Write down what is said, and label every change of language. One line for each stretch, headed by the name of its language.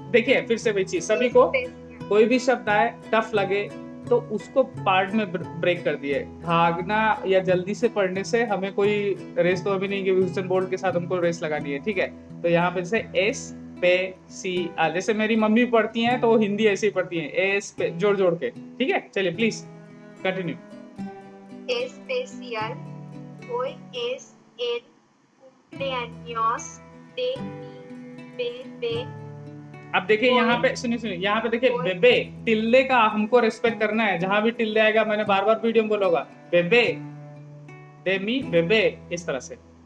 Hindi: देखिए फिर से वही चीज, सभी को कोई भी शब्द आए टफ लगे तो उसको पार्ट में ब्रेक कर दिए। भागना या जल्दी से पढ़ने से हमें कोई रेस तो अभी नहीं कि ह्यूस्टन बोल्ट के साथ हमको रेस लगानी है, ठीक है। तो यहाँ पे से एस्पेसियल, जैसे मेरी मम्मी पढ़ती हैं तो वो हिंदी ऐसे ही पढ़ती हैं, एस्पे जोड़ जोड़ के, ठीक है। चलिए please continue.
Spanish: especial, hoy es el cumpleaños de mi bebé.
Hindi: अब देखिए यहाँ पे सुनिए सुनिए, यहाँ पे देखिए बेबे, टिल्ले का हमको रिस्पेक्ट करना है। जहां भी टिल्ले आएगा, मैंने बार बार वीडियो में बोला होगा, बेबे दे मी बेबे, इस तरह से।